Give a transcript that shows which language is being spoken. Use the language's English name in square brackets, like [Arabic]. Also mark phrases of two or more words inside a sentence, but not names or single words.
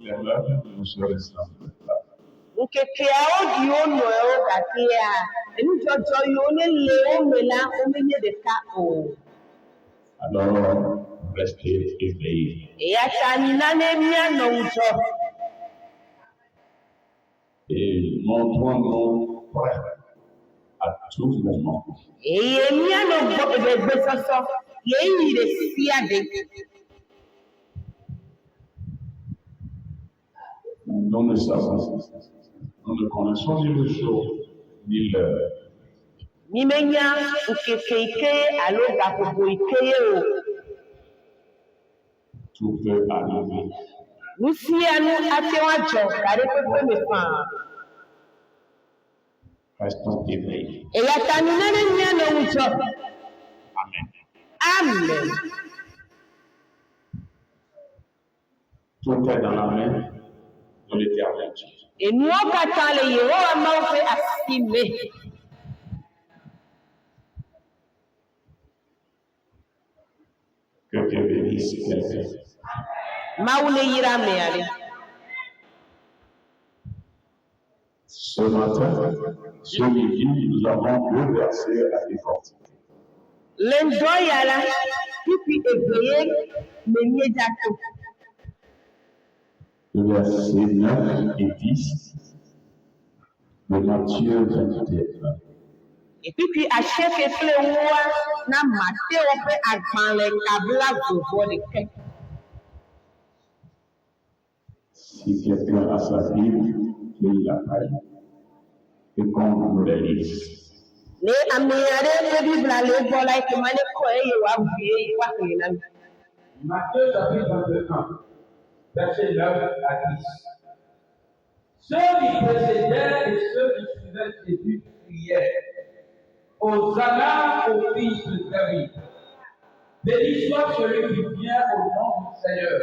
[French] les meubles ne se ressemblent pas. [Ewe] Nkekeawo ɖiwo nɔewo gakea enudzɔdzɔ yiwo ne le wo me la womenye ɖeka o. [French] Alors, restez éveillés. [Ewe] Eya ta mina ne míanɔ ŋudzɔ. [French] Et montrons-nous prêts à tout moment. [Ewe] Eye míanɔ gbɔsɔsɔ ɣeyiɣi ɖe sia ɖe. [French] Nous ne savons, nous ne connaissons ni le jour ni l'heure. [Ewe] Mimenya nkeke ike alo gaƒoƒo ike ye o. [French] Tout peut arriver. [Ewe] Nu sia nu ate ŋu adzɔ ga ɖe ƒeƒe me faa. [French] Restons éveillés. [Ewe] Eya ta mina ne míanɔ ŋudzɔ. Amen. Amen. [French] Tout est dans la main de l'Éternel Dieu. [Ewe] Enuwo katã le Yehowa Mawu ƒe asi me. [French] Que Dieu bénisse quelqu'un. [Ewe] Mawu ne yra ame aɖe. [French] Ce matin, ce midi, nous avons deux versets à défendre. [Ewe] Le ŋdɔ ya la, fifi eve ye me míedza to. [French] Le verset 9 et 10 de Matthieu 21. [Ewe] Efifi asieke kple ewoa na Mateo ƒe agbalẽ kabla vovo ɖeke. [French] Si quelqu'un a sa Bible, qu'il la taille et qu'on nous les lise. [Ewe] Ne ame aɖe ƒe Biblia le egbɔ la eke ma ne kɔ eye wòabui woaxlẽ na mi. [French] Matthieu chapitre 21, verset 9 à 10. Ceux qui précédaient et ceux qui suivaient Jésus priaient. Hosanna au fils de David. Béni soit celui qui vient au nom du Seigneur.